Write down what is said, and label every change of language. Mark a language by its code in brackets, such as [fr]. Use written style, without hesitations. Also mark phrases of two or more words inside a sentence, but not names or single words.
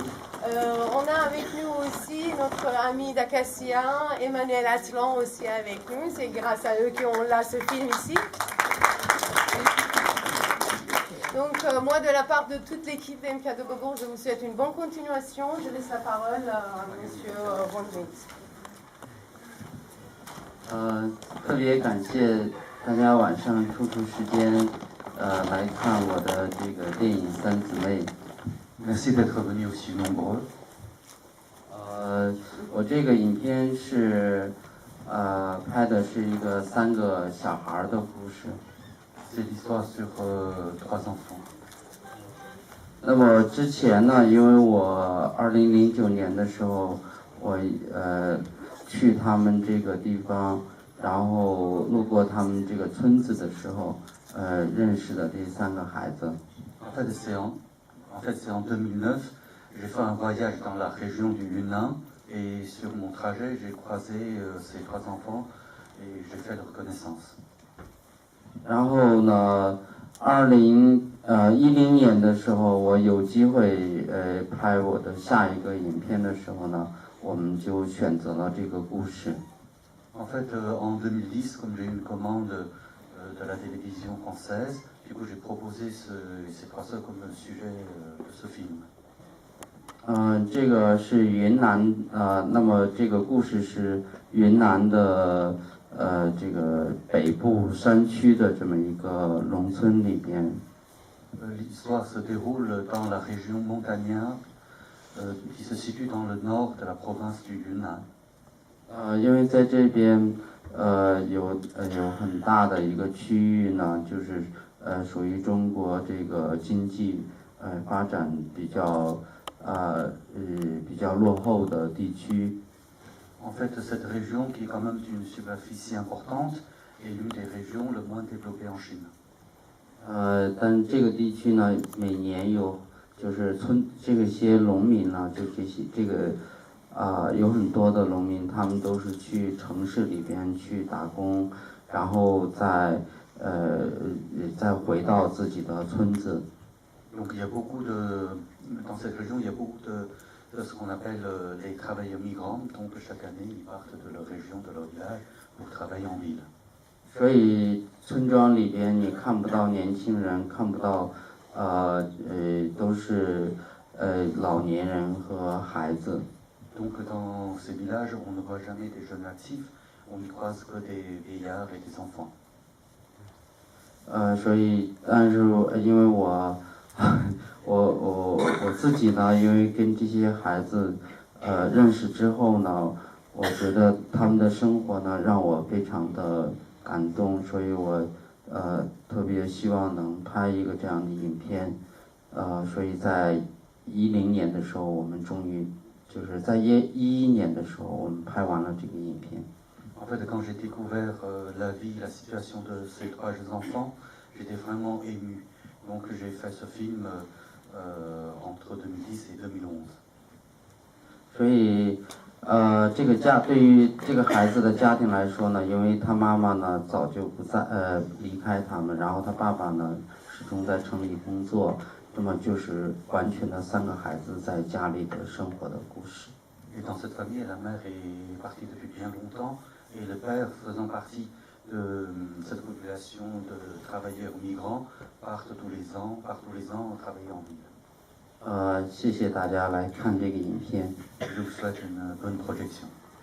[fr] On a avec nous aussi notre ami d'Acacia, Emmanuel Atlan aussi avec nous. C'est grâce à eux qu'on a ce film ici. Donc, moi, de la part de toute l'équipe d'MK de Bobourg, je vous souhaite une bonne continuation. Je laisse la parole à Monsieur Ronwitz. [zh] 特别感谢大家晚上抽出时间，来看我的这个电影《三姊妹》。 [fr] Merci d'être venus aussi nombreux. [zh] 我这个影片是，拍的是一个3个小孩的故事。 [fr] C'est l'histoire sur 3 enfants. [zh] 那么之前呢，因为我2009年的时候，我去他们这个地方，然后路过他们这个村子的时候，认识的这3个孩子。 [fr] En fait, c'est en 2009. J'ai fait un voyage dans la région du Yunnan et sur mon trajet, j'ai croisé ces 3 enfants et j'ai fait leur connaissance. [zh] 然后呢，2010年的时候，我有机会拍我的下一个影片的时候呢，我们就选择了这个故事。 [fr] En fait, en 2010, comme j'ai eu une commande de la télévision française, du coup j'ai proposé ces 3 sœurs comme sujet de ce film. [zh] 这个是云南那么这个故事是云南的这个北部山区的这么一个农村里边。 [fr] L'histoire se déroule dans la région montagnarde qui se situe dans le nord de la province du Yunnan. [zh] 因为在这边有很大的一个区域呢，就是属于中国这个经济发展比较落后的地区。 [fr] En fait, cette région qui est quand même d'une superficie importante est l'une des régions le moins développées en Chine. [zh] 但这个地区呢，每年就是这些农民呢，就有很多的农民，他们都是去城市里边去打工，然后再回到自己的村子。 [fr] Donc il y a beaucoup dans cette région, il y a beaucoup de ce qu'on appelle les travailleurs migrants. Donc chaque année, ils partent de leur région, de leur village, pour travailler en ville. [zh] 所以村庄里边你看不到年轻人，看不到都是老年人和孩子。 [fr] Donc dans ces villages, on ne voit jamais des jeunes actifs, on n'y croise que des vieillards et des enfants. [zh] 所以但是因为我自己呢，因为跟这些孩子认识之后呢，我觉得他们的生活呢让我非常的感动，所以我特别希望能拍一个这样的影片。所以在2010年的时候，我们终于就是在2011年的时候，我们拍完了这个影片。 [fr] En fait, quand j'ai découvert la vie, la situation de ces 3 jeunes enfants, j'étais vraiment ému. Donc j'ai fait ce film entre 2010 et 2011. [zh] 所以对于这个孩子的家庭来说呢，因为他妈妈呢早就不在离开他们，然后他爸爸呢始终在城里工作，那么就是完全的3个孩子在家里的生活的故事。 [fr] Et dans cette famille, la mère est partie depuis bien longtemps et le père, faisant partie de cette population de travailleurs migrants, partent tous les ans travailler en ville. [zh] 谢谢大家来看这个影片。 [fr] Je vous souhaite une bonne projection.